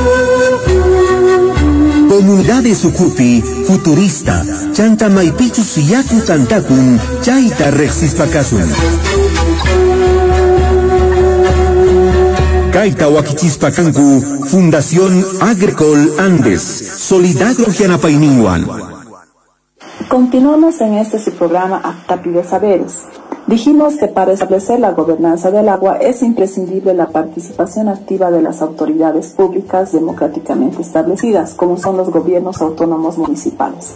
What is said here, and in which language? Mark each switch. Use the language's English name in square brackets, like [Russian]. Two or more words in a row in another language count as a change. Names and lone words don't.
[Quechua] Comunidades Sucupi futurista chanta maypichus yaku tantakun chayta riqsispa kasun. Kayta wakichispa kanku Fundación Agricol Andes Solidagro Yanapayninwan. [Spanish] Continuamos en este su programa Aptapi de Saberes. Dijimos que para establecer la gobernanza del agua es imprescindible la participación activa de las autoridades públicas democráticamente establecidas, como son los gobiernos autónomos municipales.